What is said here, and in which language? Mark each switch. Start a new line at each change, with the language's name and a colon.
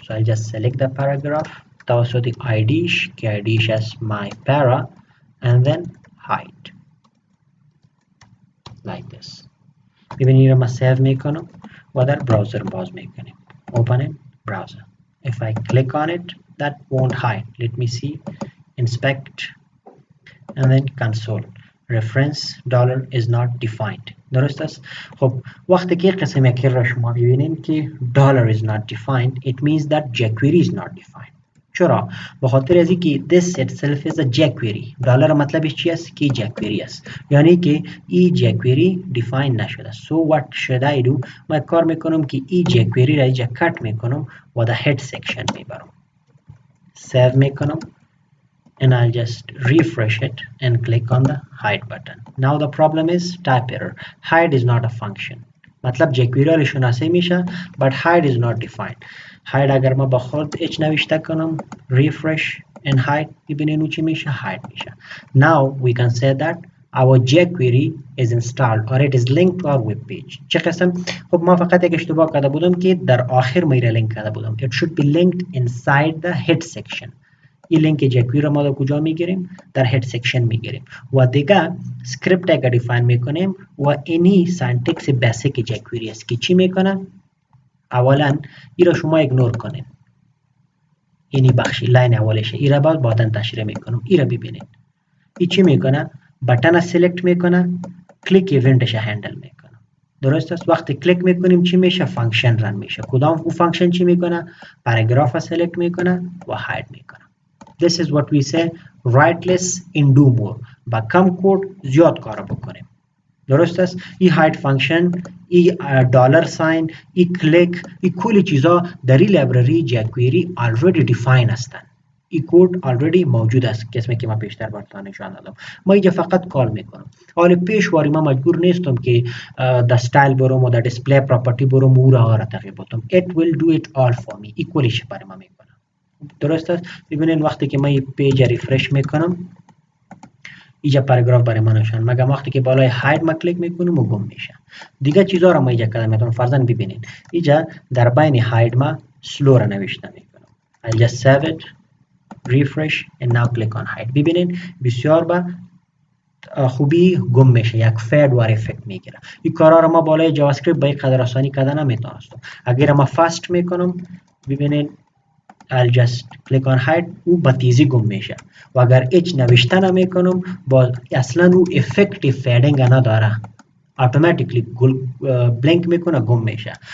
English: so I'll just select the paragraph
Persian: توسط ID ش که ID ش است
English: my para and then hide like this.
Persian: ببینید را ما سیو میکنم و در براوزر باز میکنیم.
English: open in browser. if I click on it that won't hide. let me see inspect and then console reference $is not defined.
Persian: درست است. خب وقتی که قسم یکی را شما ببینید که
English: $is not defined it means that jQuery is not defined.
Persian: چرا؟ به خاطر از اینکه
English: this itself is a jQuery.
Persian: $، مطلبش چی است؟ که jQuery است. یعنی که این jQuery define نشده.
English: so what should I do؟
Persian: من کار میکنم که این jQuery را اینجا کٹ میکنم و در head section میبرم.
English: save
Persian: میکنم
English: and I'll just refresh it and click on the hide button. now the problem is type error. hide is not a function.
Persian: مطلب jQuery را شناسه میشه
English: but hide is not defined.
Persian: hide اگر ما با خود h نوشته کنم
English: refresh and hide
Persian: ببینین چی میشه hide میشه.
English: now we can say that our jQuery is installed or it is linked to our web page.
Persian: چه قسم؟ خب ما فقط یک اشتباه کرده بودم که در آخر میره لینک کرده بودم.
English: it should be linked inside the head section.
Persian: این لینک جکوری رو ما در کجا میگیریم؟ در هد سکشن میگیریم و دیگه اسکریپت اگر دیفاین میکنیم و اینی سنتکس بیسیک جکوری است که چی میکنه؟ اولا این را شما ایگنور کنیم، اینی بخشی لاین اولشه، این را بعدا تشریح میکنم. این را ببینید این چی میکنه؟ بٹن سلکت میکنه، کلیک ایونتش هندل میکنه. درست است؟ وقتی کلیک میکنیم چی میشه؟ فانکشن رن میشه. کدام اون فانکشن چی میکنه؟ پاراگراف سلکت میکنه و هاید میکنه.
English: This is what we say write less and do more.
Persian: با کم کد زیاد کار بکنیم. درست است؟ این هاید فانکشن، این دلار ساین، این کلیک، این کلی چیزا در این لایبرری جکوری already define هستند. این کد already موجود است، قسمی که من پیشتر براتون نشان دادم. ما اینجا فقط کال میکنم. حالا پیشواری من مجبور نیستم که در استایل برم و در دیسپلی پراپرتی برم و را تغییر بدم.
English: It will do it all for me.
Persian: این کلیش برای من میکنه. درست است؟ ببینید وقتی که من این پیج ریفرش میکنم اینجا پاراگراف برای من نشان، مگه وقتی که بالای هاید ما کلیک میکنم و گم میشه. دیگه چیزا رو ما اینجا کردم میتونم فرضاً ببینید اینجا در بین هاید ما سلو را نوشته میکنم.
English: I'll just save it, refresh and now click on hide.
Persian: ببینید بسیار با خوبی گم میشه، یک فید وار افکت میگیره. این کارا رو ما بالای جاوا اسکریپت به این قدر آسانی کردن نمیتونستم. اگر ما فاست میکنم ببینید
English: I'll just click on hide
Persian: او با تیزی گم میشه و اگر هیچ نوشته نمیکنم با اصلا او افکت فیدینگ نداره، اتوماتیکلی بلینک میکنه گم میشه.